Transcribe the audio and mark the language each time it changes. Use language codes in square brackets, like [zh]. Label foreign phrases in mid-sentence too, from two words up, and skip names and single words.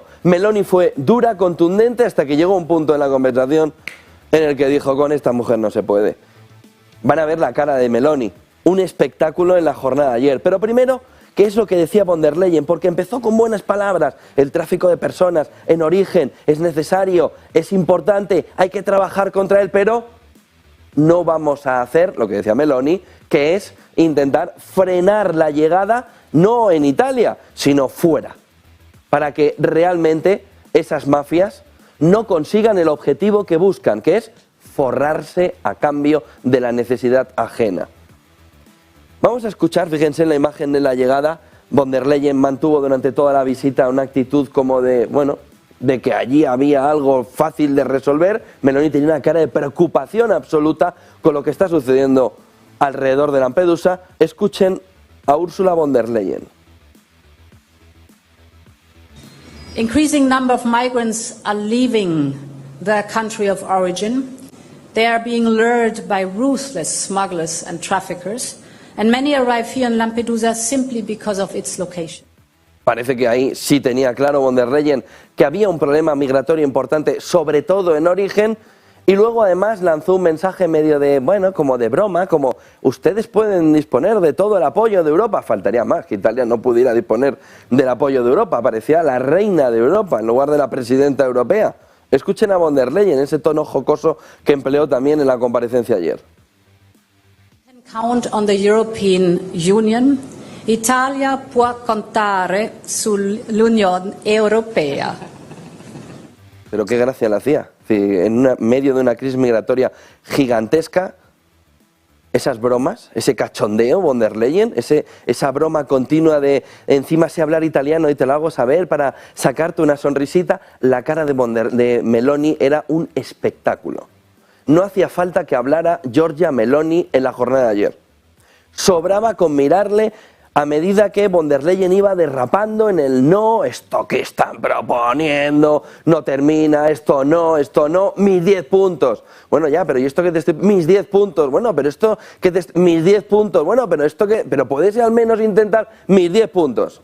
[es] Meloni fue dura, contundente, hasta que llegó un punto en la conversación en el que dijo: con esta mujer no se puede. Van a ver la cara de Meloni, un espectáculo en la jornada de ayer. Pero primero, ¿qué es lo que decía von der Leyen? Porque empezó con buenas palabras: el tráfico de personas en origen es necesario, es importante, hay que trabajar contra él, pero no vamos a hacer lo que decía Meloni, que es intentar frenar la llegada no en Italia, sino fuera, para que realmente esas mafias no consigan el objetivo que buscan, que es forrarse a cambio de la necesidad ajena. Vamos a escuchar, fíjense en la imagen de la llegada. Von der Leyen mantuvo durante toda la visita una actitud como de, bueno, de que allí había algo fácil de resolver. Meloni tenía una cara de preocupación absoluta con lo que está sucediendo alrededor de Lampedusa. Escuchen a Ursula von der Leyen. [en] Increasing number of migrants are leaving their country of origin. They are being lured by ruthless smugglers and traffickers. And many arrive here in Lampedusa simply because of its location. [es] Parece que ahí sí tenía claro von der Leyen que había un problema migratorio importante, sobre todo en origen, y luego además lanzó un mensaje medio de, bueno, como de broma, como ustedes pueden disponer de todo el apoyo de Europa. Faltaría más que Italia no pudiera disponer del apoyo de Europa. Parecía la reina de Europa en lugar de la presidenta europea. Escuchen a von der Leyen, ese tono jocoso que empleó también en la comparecencia ayer. [en] Count on the European Union. [it] Italia può contare sull'Unione Europea. [es] Pero qué gracia le hacía. En medio de una crisis migratoria gigantesca, esas bromas, ese cachondeo, von der Leyen, esa broma continua de encima sé hablar italiano y te lo hago saber para sacarte una sonrisita. La cara de Meloni era un espectáculo. No hacía falta que hablara Giorgia Meloni en la jornada de ayer. Sobraba con mirarle a medida que von der Leyen iba derrapando en el no, esto que están proponiendo, no termina, esto no, mis 10 puntos. Bueno, ya, pero ¿y esto que te estoy...? Mis 10 puntos, bueno, pero esto que te... Mis 10 puntos, bueno, pero esto que... Pero podéis al menos intentar mis 10 puntos.